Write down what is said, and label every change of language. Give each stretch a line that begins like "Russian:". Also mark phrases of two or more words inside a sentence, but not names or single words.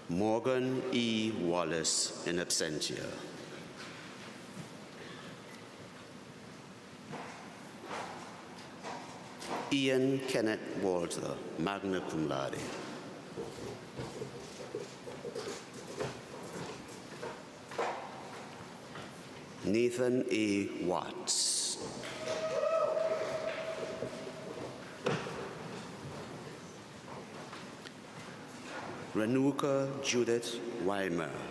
English: Morgan E. Wallace
Latin: in absentia.
English: Ian Kenneth Walter,
Latin: magna cum laude.
English: Nathan A. Watts. Renuka Judith Weimer.